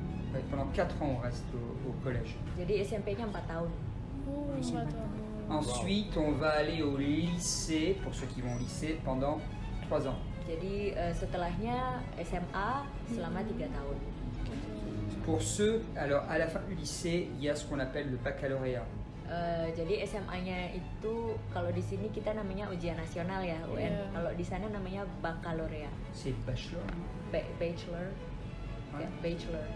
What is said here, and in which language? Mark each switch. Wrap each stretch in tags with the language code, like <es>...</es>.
<fr>Ouais, pendant 4 ans, on reste au collège.</fr> <id>Jadi SMP-nya 4 tahun. Oh, nggak tahu.</id> <fr>Ensuite, on va aller au lycée, pour ceux qui vont au lycée, pendant 3 ans.</fr> <id>Jadi setelahnya SMA selama 3 tahun.</id> <fr>Pour ceux, alors à la fin du lycée, il y a ce qu'on appelle le baccalauréat.</fr> <id>Jadi SMA-nya itu kalau di sini kita namanya ujian nasional ya UN. Iya. Kalau di sana namanya baccalauréat.</id> <fr>C'est bachelor.</fr> <en>Bachelor.</en> <fr>Ouais.</fr> <id>Ya, bachelor.</id>